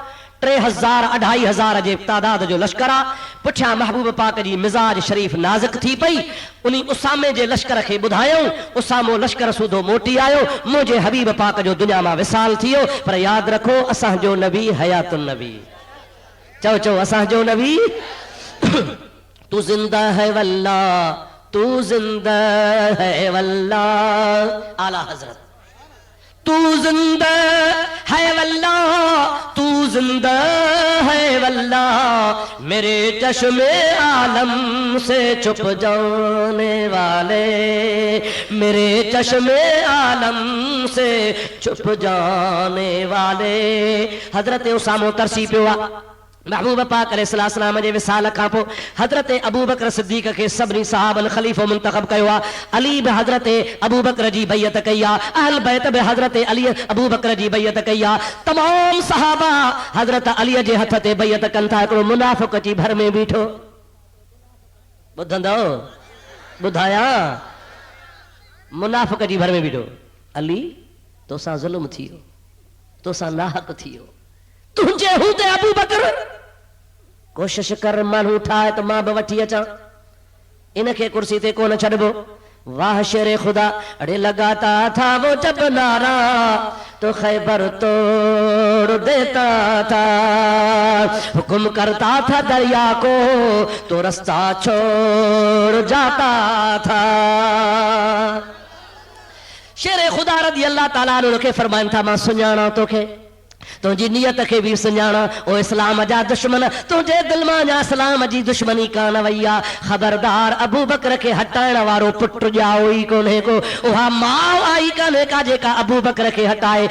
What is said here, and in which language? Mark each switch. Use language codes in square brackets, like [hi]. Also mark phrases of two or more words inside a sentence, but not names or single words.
[sd] 3000-2500 जे तादाद जो लश्कर आहे। पुठियां महबूब पाक जी मिज़ाज शरीफ़ नाज़ुक थी पई। उन्ही उसामे जे लश्कर खे ॿुधायूं, उसामो लश्कर सूधो मोटी आयो, मुंहिंजे हबीब पाक जो दुनिया मां विसाल थी वियो। पर यादि रखो असांजो नबी हयातुन नबी। चओ असांजो नबी [hi] तू ज़िंदा है वल्ला, तू ज़िंदा है वल्ला। आला हज़रत तू जिंदा है वल्ला, तू जिंदा है वल्ला, मेरे चश्मे आलम से छुप जाने वाले, मेरे चश्मे आलम से छुप जाने वाले। [sd] हजरत उसामो तरसी पियो आहे, महबूब पाक अलैहिस्सलाम जे विसाल खां पोइ हज़रत अबू बकर सिद्दीक़ खे सभिनी सहाबन ख़लीफ़ो मुंतख़ब कयो आहे। अली बि हज़रत अबू बकर जी बैयत कई आहे, अहल बैत बि हज़रत अली अबू बकर जी बैयत कई आहे। तमाम सहाबा हज़रत अली जे हथ ते बैयत कनि था। हिकिड़ो मुनाफ़िक़ अची भर में बीठो, ॿुधंदो ॿुधाया, मुनाफ़िक़ जी भर में बीठो, अली तोसां ज़ुल्म थी वियो, तोसां नाहक थी वियो, तुंहिंजे हूंदे अबू बकर कोशिश कर माण्हू ठाहे त मां बि वठी अचां, इनखे कुर्सी ते कोन छॾिबो। [hi] वाह शेरे खुदा, अड़े लगाता था वो जब नारा तो खैबर तोड़ देता था, हुक्म करता था दरिया को तो रास्ता छोड़ जाता था। [sd] शेरे खुदा रज़ी अल्लाह ताला अन्हु खे फरमाइनि था, मां सुञाणा तोखे, तुंहिंजी नियत खे बि सुञाणा, ओ इस्लाम जा दुश्मन तुंहिंजे दिल मां जा इस्लाम जी दुश्मनी कान वई आहे। ख़बरदार अबू बकर खे हटाइण वारो पुट ॼाओ ई कोन्हे को, उहा माउ आई कान्हे का जेका अबू बकर खे हटाए।